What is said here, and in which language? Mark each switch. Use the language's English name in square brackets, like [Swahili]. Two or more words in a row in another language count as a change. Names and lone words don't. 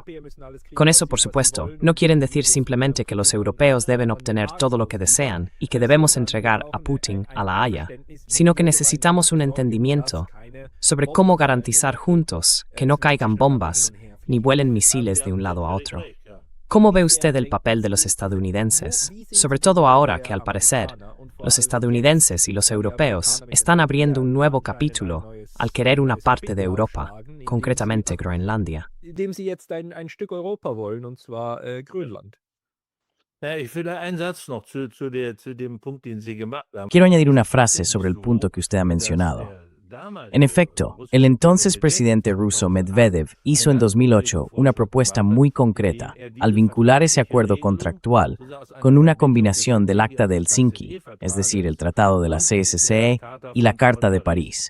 [Spanish] Con eso, por supuesto, no quieren decir simplemente que los europeos deben obtener todo lo que desean y que debemos entregar a Putin a La Haya, sino que necesitamos un entendimiento sobre cómo garantizar juntos que no caigan bombas ni vuelen misiles de un lado a otro. ¿Cómo ve usted el papel de los estadounidenses? Sobre todo ahora que, al parecer, los estadounidenses y los europeos están abriendo un nuevo capítulo al querer una parte de Europa, concretamente Groenlandia. [German] Indem sie jetzt ein Stück Europa wollen, und zwar Grönland. Ja, ich will einen Satz noch zu dem Punkt, den Sie gemacht haben. [Spanish] Quiero añadir una frase sobre el punto que usted ha mencionado. En efecto, el entonces presidente ruso Medvedev hizo en 2008 una propuesta muy concreta al vincular ese acuerdo contractual con una combinación del Acta de Helsinki, es decir, el Tratado de la CSCE y la Carta de París.